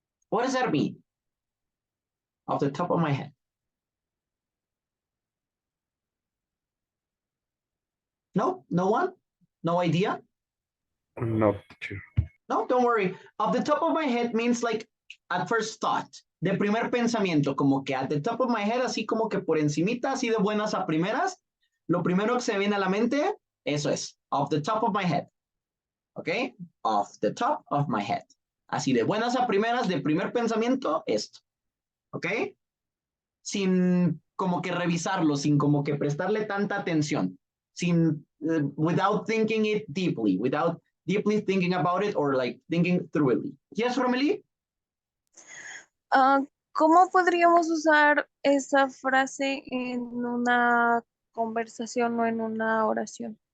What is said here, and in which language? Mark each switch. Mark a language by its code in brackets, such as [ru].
[en] What does that mean? Off the top of my head. No? No one? No idea? No, teacher. No, don't worry. Off the top of my head means like at first thought. [es] De primer pensamiento, como que [en] at the top of my head, [es] así como que por encimita, así de buenas a primeras. Lo primero que se viene a la mente, eso es. [en] Off the top of my head. [es] ¿Ok? [en] Off the top of my head. [es] Así de buenas a primeras, de primer pensamiento, esto. ¿Ok? Sin como que revisarlo, sin como que prestarle tanta atención. [en] Sin, without thinking it deeply, without deeply thinking about it or thinking thoroughly. Yes, Romely? [es] ¿Cómo podríamos usar esa frase en una conversación o en una oración?